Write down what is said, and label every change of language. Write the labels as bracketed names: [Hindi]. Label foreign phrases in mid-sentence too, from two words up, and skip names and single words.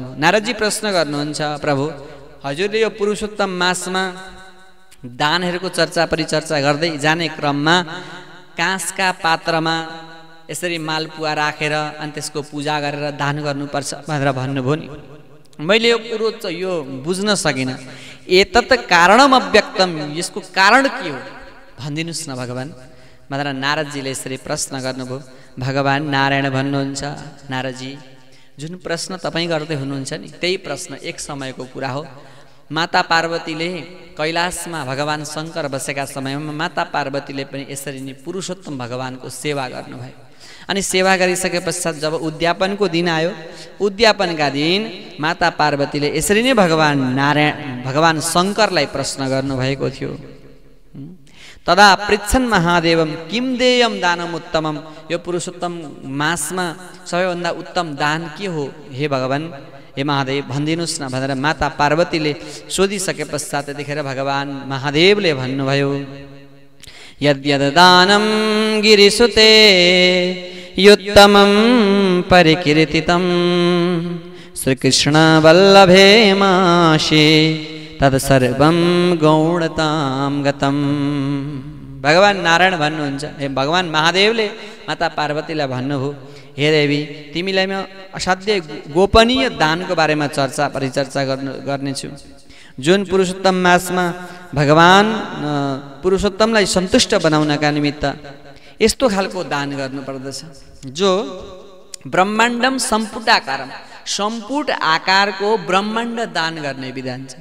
[Nepali] नारदजी प्रश्न गर्नुहुन्छ, प्रभु हजुरले यो पुरुषोत्तम मासमा दानहरूको चर्चा परिचर्चा गर्दै जाने क्रममा काँसका पात्रमा यसरी मालपुवा राखेर अनि त्यसको पूजा गरेर दान गर्नुपर्छ भनेर भन्नुभयो नि। मैले यो कुरो यो बुझ्न सकिनँ। [Sanskrit] एतत् कारणम अव्यक्तम, [Nepali] यसको कारण के हो भनिदिनुहोस् न भगवान् भनेर नारदजीले यसरी प्रश्न गर्नुभयो। भगवान् नारायण भन्नुहुन्छ, नारदजी जुन प्रश्न तपाईँ गर्दै हुनुहुन्छ नि त्यही प्रश्न एक समयको कुरा हो। माता पार्वतीले कैलाशमा भगवान् शङ्कर बसेका समयमा माता पार्वतीले पनि यसरी नै पुरुषोत्तम भगवानको सेवा गर्नुभयो। अनि सेवा गरिसके पश्चात जब उद्यापनको दिन आयो, उद्यापनका दिन माता पार्वतीले यसरी नै भगवान् शङ्करलाई प्रश्न गर्नुभएको थियो। [Sanskrit] तदा पृच्छन् महादेवम किम देयम दानम उत्तमम, [Nepali] यो पुरुषोत्तम मासमा सबैभन्दा उत्तम दान के हो हे भगवान्, हे महादेव भनिदिनुहोस् न भनेर माता पार्वतीले सोधिसके पश्चात त्यतिखेर भगवान् महादेवले भन्नुभयो, [Sanskrit] यद्यद दानं गिरिसुते युत्तमं परिकीर्तितं श्रीकृष्ण वल्लभे माशे तत्सर्वं गौणतां गतम। [Nepali] भगवान नारायण भन्नुहुन्छ, भगवान महादेवले माता पार्वतीलाई भन्नुभयो, हे देवी तिमीलाई म असाध्यै गोपनीय दानको बारेमा चर्चा परिचर्चा गर्नेछु। जुन पुरुषोत्तम मासमा भगवान पुरुषोत्तमलाई सन्तुष्ट बनाउनका निमित्त यस्तो खालको दान गर्नुपर्दछ जो [Sanskrit] ब्रह्माण्डम सम्पुटाकारम, [Nepali] सम्पुट आकारको ब्रह्माण्ड दान गर्ने विधान छ।